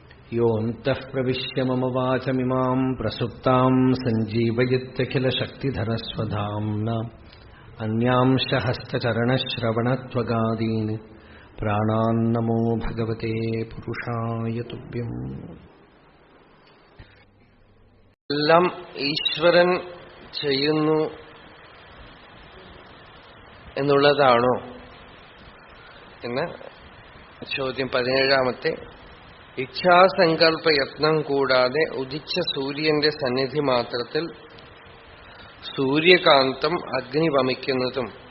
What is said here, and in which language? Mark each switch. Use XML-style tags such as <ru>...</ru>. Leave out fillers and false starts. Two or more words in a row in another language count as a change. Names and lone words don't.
<sa>योऽन्तः प्रविश्य मम वाचमिमां प्रसुप्तां सञ्जीवयत्यखिलशक्तिधरस्वधाम्ना अन्यांश हस्तचरणश्रवणत्वगादीन् प्राणान्नमो भगवते पुरुषाय तुभ्यम्.</sa> <ml>എല്ലാം ഈശ്വരൻ ചെയ്യുന്നു എന്നുള്ളതാണോ എന്ന് ചോദ്യം 17. ഇച്ഛാസങ്കല്പയത്നം കൂടാതെ ഉദിച്ച സൂര്യന്റെ സന്നിധി മാത്രത്തിൽ സൂര്യകാന്തം അഗ്നി വമിക്കുന്നതും</ml>